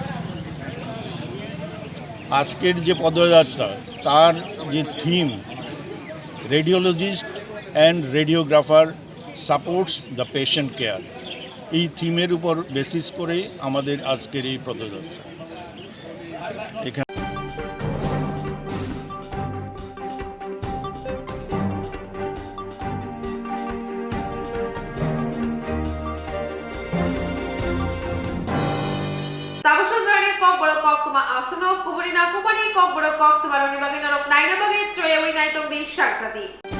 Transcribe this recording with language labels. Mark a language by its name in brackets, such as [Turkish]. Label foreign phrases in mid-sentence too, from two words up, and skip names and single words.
[Bangla] আজকের যে পদযাত্রা, তার যে থিম, [English] radiologist and radiographer supports the patient care, [Bangla] এই থিমের উপর বেসিস করেই আমাদের আজকের এই পদযাত্রা। এখানে [Kok Borok] Kokborok Koktwma Asano Kuburi na Kubani Kokborok Koktwma Roni Bagi Norok Naina Bagi Troye Wai Naitong di Swrangchati.